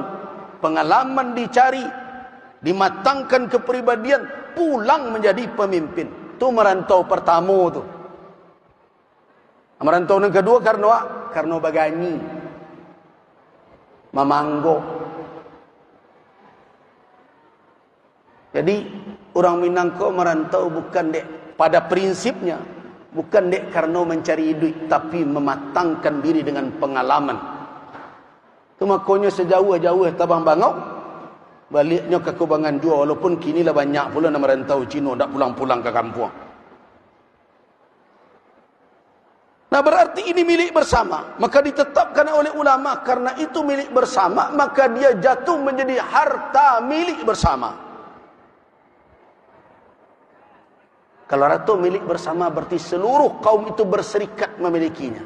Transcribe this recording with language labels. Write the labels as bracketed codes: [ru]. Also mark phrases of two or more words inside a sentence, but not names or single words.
[id] Pengalaman dicari, dimatangkan kepribadian, pulang menjadi pemimpin. Tu merantau pertama tu. Merantau yang kedua karena bagani, mamanggo. Jadi orang Minangkabau merantau bukan dek pada prinsipnya, bukan dek karena mencari duit, tapi mematangkan diri dengan pengalaman. Itu makanya [min] sejauh-jauh tabang bangau, baliknya ke Kubangan jua, [id] walaupun kini lah banyak pula nak merantau Cina, tak pulang-pulang ke kampung. Nah berarti ini milik bersama, maka ditetapkan oleh ulama karena itu milik bersama, maka dia jatuh menjadi harta milik bersama. Kalau harta milik bersama berarti seluruh kaum itu berserikat memilikinya.